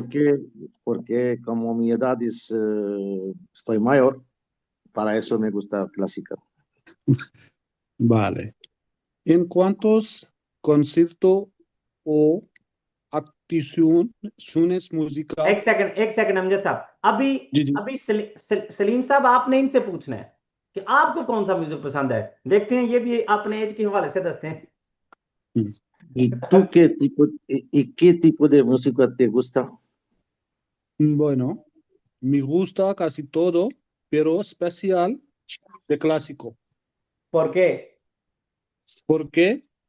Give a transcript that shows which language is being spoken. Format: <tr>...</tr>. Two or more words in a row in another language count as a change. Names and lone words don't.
<es>Porque como mi edad es, estoy mayor, para eso me gusta clásica. Vale. ¿En cuántos conciertos o activaciones musicales?</es> <ur>ایک سیکنڈ امجد صاحب، ابھی جی جی. ابھی سلیم صاحب آپ نے ان سے پوچھنا ہے کہ آپ کو کون سا میوزک پسند ہے. دیکھتے ہیں یہ بھی اپنے ایج کے حوالے سے دستے ہیں.</ur> <es>¿Y qué tipo de música te gusta? Bueno, me gusta casi todo, pero especial de clásico. ¿Por qué? Porque</es>